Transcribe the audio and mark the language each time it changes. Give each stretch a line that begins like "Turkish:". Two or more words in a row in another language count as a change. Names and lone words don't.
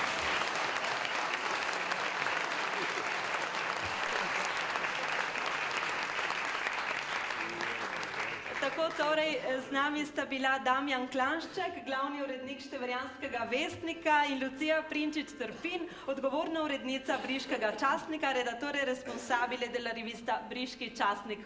Slovenian: Tako torej z nami sta bila Damjan Klanšček, glavni urednik Števerjanskega vestnika in Lucia Prinčič-Trpin, odgovorna urednica Briškega časnika,
Italian: redattore responsabile della rivista Briški časnik.